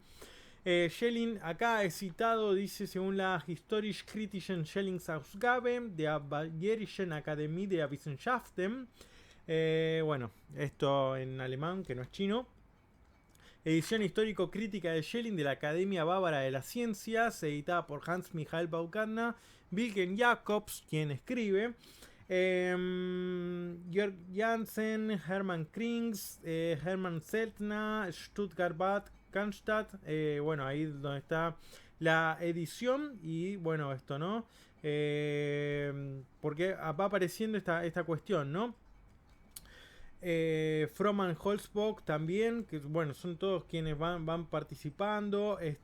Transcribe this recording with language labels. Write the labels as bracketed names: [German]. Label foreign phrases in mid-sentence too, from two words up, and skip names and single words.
[Spanish] Schelling acá es citado, dice, según la Historisch-kritischen Schellingsausgabe der Bayerischen Akademie der Wissenschaften. Bueno, esto en alemán, que no es chino. Edición histórico-crítica de Schelling de la Academia Bávara de las Ciencias, editada por Hans Michael Baukadner, Wilhelm Jacobs, quien escribe. Jörg Jansen, Hermann Krings, Hermann Zeltner, Stuttgart Bad Cannstatt, bueno, ahí donde está la edición y bueno, esto, ¿no? Porque va apareciendo esta cuestión, ¿no? Froman Holzbock también, que bueno, son todos quienes van participando.